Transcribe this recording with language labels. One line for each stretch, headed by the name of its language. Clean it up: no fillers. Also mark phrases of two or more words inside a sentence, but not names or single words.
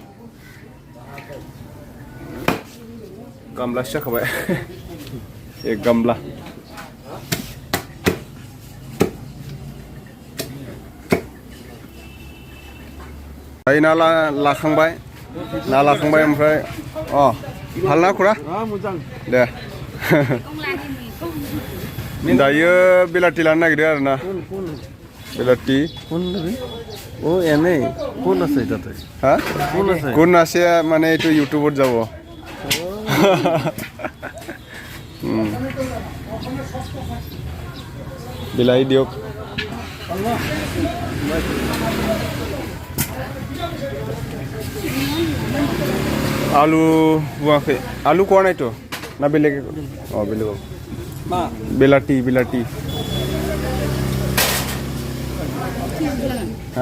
Bodo: गामलासो जाखाबाय एक गामला दायो ना लाखांबाय ओमफ्राय हालना खुरा दे दायो बेलाथि लानो नागिरदों आरोना बेलाथि
Assamese: ও এনে কোন আছে তাতে হ্যাঁ কোন আছে মানে এইটো ইউটিউবত যাব বিলাহী দিয়ক
Bodo: आलु बुङाखै आलु कोआ नायथ' ना बेलेग बेलेग बेलाथि हा